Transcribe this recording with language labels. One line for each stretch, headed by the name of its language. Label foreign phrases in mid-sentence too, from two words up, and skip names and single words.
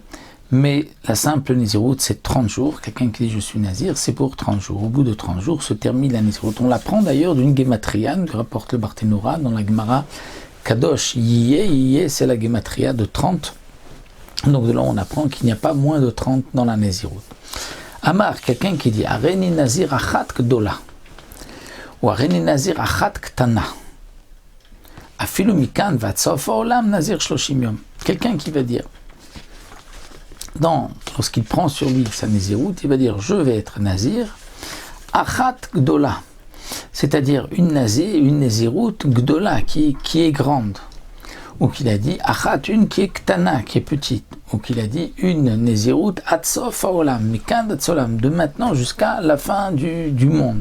French: Mais la simple Nezirut c'est 30 jours. Quelqu'un qui dit je suis Nazir, c'est pour 30 jours. Au bout de 30 jours se termine la Nezirut. On l'apprend d'ailleurs d'une Gematria que rapporte le Barthénora dans la Gemara.
Hebrew: קדוש יהיה,
French: c'est la Gematria de 30. Donc de là, on apprend qu'il n'y a pas moins de 30 dans la Nezirut.
Hebrew: Amar,
French: quelqu'un qui dit
Hebrew: הריני נזיר אחת גדולה ou הריני נזיר אחת קטנה. אפילו מכאן וסוף עולם נזיר שלושים יום.
French: Quelqu'un qui va dire, lorsqu'il prend sur lui sa Nezirut, il va dire je vais être
Hebrew: נזיר אחת גדולה.
French: C'est-à-dire une
Hebrew: נזירות גדולה
French: qui est grande, ou qu'il a dit Achat, une qui est Ktana, qui est petite, ou qu'il a dit une Nezirut
Hebrew: עד סוף העולם מכאן עד עולם,
French: de maintenant jusqu'à la fin du monde.